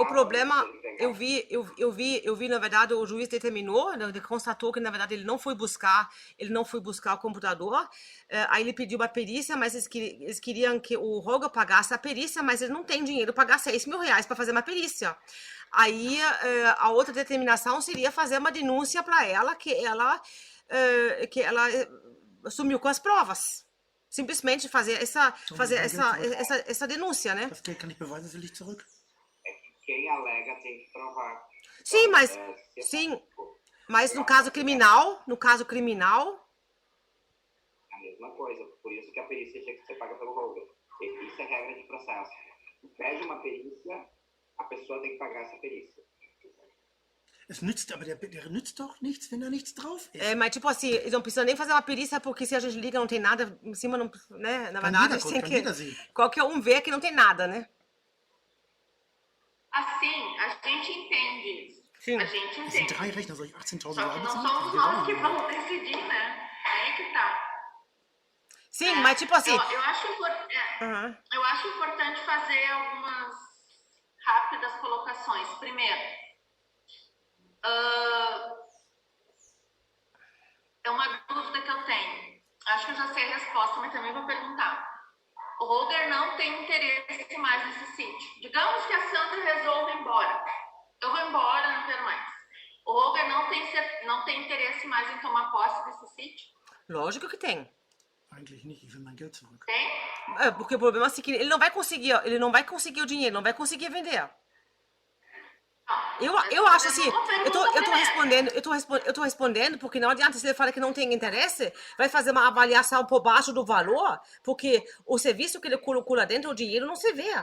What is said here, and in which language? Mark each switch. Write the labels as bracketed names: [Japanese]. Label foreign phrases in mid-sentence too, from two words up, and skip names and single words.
[Portuguese] O problema, eu vi, na verdade, o juiz determinou, né, ele constatou que, na verdade, ele não foi buscar o computador, aí ele pediu uma perícia, mas eles queriam que o Holger pagasse a perícia, mas ele não tem dinheiro para pagar R$6.000 para fazer uma perícia. Aí, a outra determinação seria fazer uma denúncia para ela, que ela sumiu com as provas. Simplesmente fazer essa denúncia, né? [German] Das Geld kann ich beweisen, das will ich zurück. [Portuguese] É que quem alega tem que provar. Sim, Então, mas se mas no caso criminal, é a mesma coisa. Por isso que a perícia tinha que ser paga pelo Holger. Isso é regra de processo. Pede uma perícia, a pessoa tem que pagar essa perícia. [German] Es nützt, aber der nützt doch nichts, wenn da nichts drauf ist. [Portuguese] mas tipo assim, eles não precisam nem fazer uma perícia, porque se a gente liga não tem nada em cima, não, né? Na verdade, [German] jeder- kann jeder sehen. [Portuguese] qualquer um vê que não tem nada, né? Assim, a gente entende isso. Sim. A gente [German] Das sind [Portuguese] entende. [German] 3 Rechner, soll ich 18.000 [Portuguese] Só que [German] Euro [Portuguese] não [German] bezahlen? [Portuguese] somos nós que vamos decidir, né? Aí que tá. Sim, mas tipo assim, Eu acho importante fazer algumas rápidas colocações. Primeiro, é uma dúvida que eu tenho. Acho que eu já sei a resposta, mas também vou perguntar. O Holger não tem interesse mais nesse sítio. Digamos que a Sandra resolve ir embora. Eu vou embora, não quero mais. O Holger não tem interesse mais em tomar posse desse sítio? lógico que tem. [German] Eigentlich nicht, ich will mein Geld zurück. [Portuguese] Tem? Porque o problema é que ele não vai conseguir o dinheiro, não vai conseguir vender. Eu acho assim, Uma eu tô pergunta primeiro. eu tô respondendo porque não adianta se ele fala que não tem interesse, vai fazer uma avaliação por baixo do valor, porque o serviço que ele colocou lá dentro, o dinheiro não se vê.